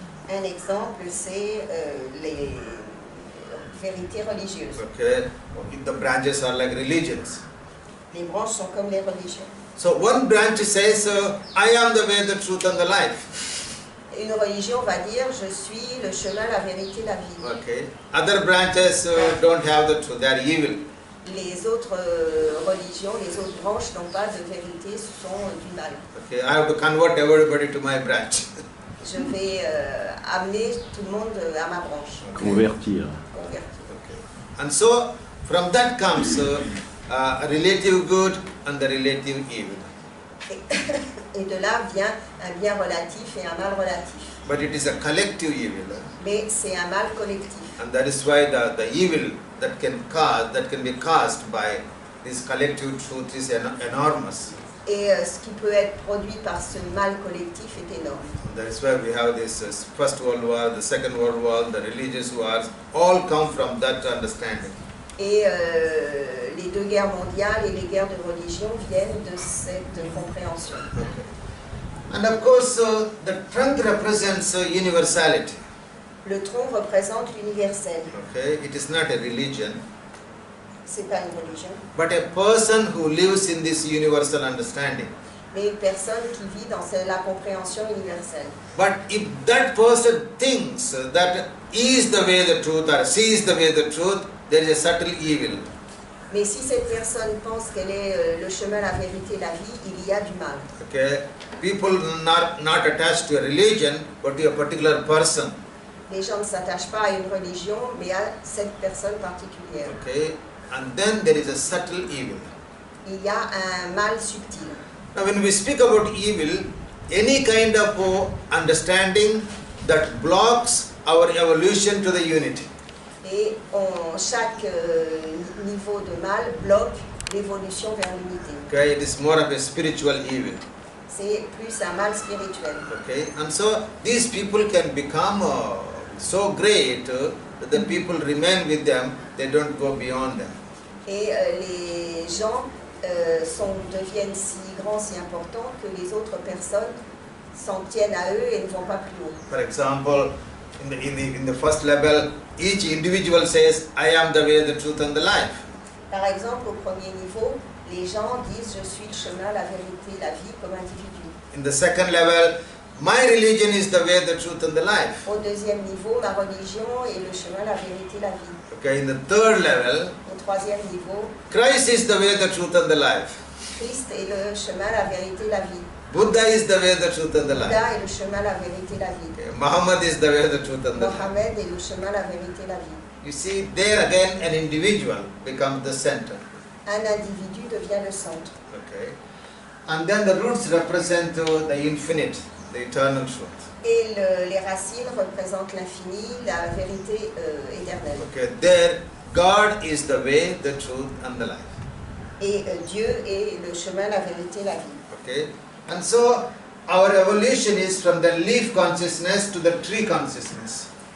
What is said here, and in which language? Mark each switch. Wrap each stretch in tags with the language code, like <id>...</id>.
<fr>Un exemple, c'est les vérités religieuses.</fr> <en>Okay, the branches are like religions.</en> <fr>Les branches sont comme les religions.</fr> <en>So one branch says, I am the way, the truth and the life.</en> <fr>Une religion va dire, je suis le chemin, la vérité, la vie.</fr> <en>Okay. Other branches don't have the truth, they are evil.</en> <fr>Les autres religions, les autres branches n'ont pas de vérité, ce sont du mal.</fr> <en>Okay, I have to convert everybody to my branch.</en> <fr>Je vais amener tout le monde à ma branche. Convertir. Convertir.</fr> <en>Okay. And so from that comes a relative good and the relative evil.</en> <fr>Et de là vient un bien relatif et un mal relatif.</fr> <en>But it is a collective evil.</en> <fr>Mais c'est un mal collectif.</fr> <en>And that is why the evil that can be caused by this collective truth is enormous.</en> <fr>Et ce qui peut être produit par ce mal collectif est énorme.</fr> <en>And that is why we have this First World War, the Second World War, the religious wars, all come from that understanding.</en> <fr>Et les deux guerres mondiales et les guerres de religion viennent de cette compréhension.</fr> <en>Okay. And of course, the trunk represents universality.</en> <fr>Le tronc représente l'universel.</fr> <en>Okay, it is not a religion,</en> <fr>C'est pas une religion,</fr> <en>but a person who lives in this universal understanding.</en> <fr>mais une personne qui vit dans la compréhension universelle.</fr> <en>But if that person thinks that he is the way, the truth, or she is the way, the truth, there is a subtle evil.</en> <fr>Mais si cette personne pense qu'elle est le chemin, la vérité, la vie, il y a du mal.</fr> <en>Okay, people not attached to a religion, but to a particular person.</en> <fr>Les gens ne s'attachent pas à une religion, mais à cette personne particulière.</fr> <en>Okay, and then there is a subtle evil.</en> <fr>Il y a un mal subtil.</fr> <en>Now, when we speak about evil, any kind of understanding that blocks our evolution to the unity.</en> <fr>Et chaque niveau de mal bloque l'évolution vers l'unité.</fr> <en>Okay, it is more of a spiritual evil.</en> <fr>C'est plus un mal spirituel.</fr> <en>Okay, and so these people can become so great that the people remain with them, they don't go beyond them.</en> <fr>Et les gens deviennent si grands, si importants que les autres personnes s'en tiennent à eux et ne vont pas plus haut.</fr> <en>For example, in the first level, each individual says, I am the way, the truth and the life.</en> <fr>Par exemple, au premier niveau, les gens disent je suis le chemin, la vérité, la vie comme individu.</fr> <en>In the second level, my religion is the way, the truth and the life.</en> <fr>Au deuxième niveau, ma religion est le chemin, la vérité, la vie.</fr> <en>Okay, in the third level,</en> <fr>Au troisième niveau,</fr> <en>Christ is the way, the truth and the life.</en> <fr>Christ est le chemin, la vérité, la vie.</fr> <en>Buddha is the way, the truth and the life.</en> <fr>Bouddha est le chemin, la vérité, la vie.</fr> <en>Okay, Muhammad is the way, the truth and the life.</en> <fr>Mohammed est le chemin, la vérité, la vie.</fr> <en>You see, there again an individual becomes the center.</en> <fr>Un individu devient le centre.</fr> <en>Okay, and then the roots represent the infinite, the eternal truth.</en> <fr>Et les racines représentent l'infini, la vérité éternelle.</fr> <en>Okay, there God is the way, the truth and the life.</en> <fr>Et Dieu est le chemin, la vérité, la vie.</fr> <en>Okay, and so our evolution is from the leaf consciousness to the tree consciousness.</en>